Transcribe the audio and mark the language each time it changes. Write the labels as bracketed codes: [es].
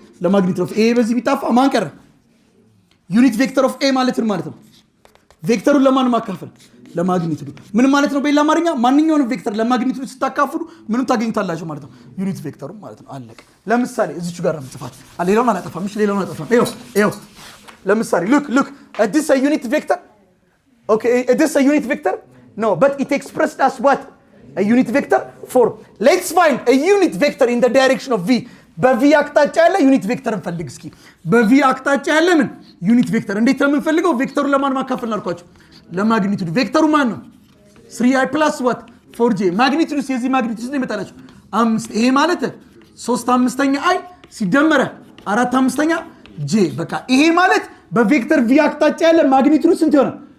[am] ለማግኒቱድ ኦፍ ኤ በዚህ ቢጣፋ ማን ቀረ? ዩኒት ቬክተር ኦፍ ኤ ማለት ነው። ቬክተሩን ለማን ማካፈል? ለማግኒቱዱ ምን ማለት ነው? በሌላ አማርኛ ማንኛውንም ቬክተር ለማግኒቱዱ ስታካፍሉ ምንም ታገኙታላችሁ ማለት ነው። ዩኒት ቬክተሩ ማለት ነው። አለቀ። ለምሳሌ እዚች ጋር ነው ጽፋት ሌላውን አላጠፋም። እሺ ሌላውን አላጠፋም። ይኸው ለምሳሌ [en] look this a unit vector. Okay, this a unit vector? No, but it expressed as what? A unit vector form. Let's find a unit vector in the direction of v. [am] በv አቅጣጫ ያለ ዩኒት ቬክተር እንፈልግ እስኪ። በv አቅጣጫ ያለ ምን ዩኒት ቬክተር እንዴት ነው የምንፈልገው? ቬክተሩን ለማን ማካፈል አልኳችሁ? ለማግኒቱድ። ቬክተሩ ማን ነው? 3i plus what 4j። ማግኒቱድስ የዚህ ማግኒቱድ ነው ይመጣላችሁ 5። ይሄ ማለት 3/5 i ሲደመረ 4/5 j። በቃ ይሄ ማለት በቬክተር v አቅጣጫ ያለ ማግኒቱድ ስንት ይሆናል?